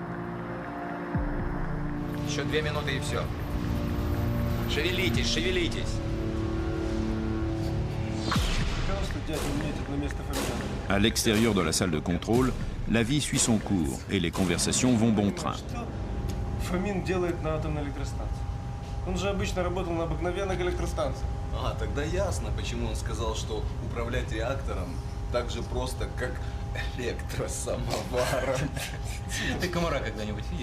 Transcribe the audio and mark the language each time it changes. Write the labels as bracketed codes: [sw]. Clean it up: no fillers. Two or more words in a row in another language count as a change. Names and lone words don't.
[ru] Еще 2 минуты и все. Шевелитесь, шевелитесь. [fr] À l'extérieur de la salle de contrôle, la vie suit son cours et les conversations vont bon train. [ru] Фомин делает на атомной электростанции. Он же обычно работал на обыкновенных электростанциях. А, тогда ясно, почему он сказал, что управлять реактором так же просто, как электросамоваром. Ты комара когда-нибудь видел?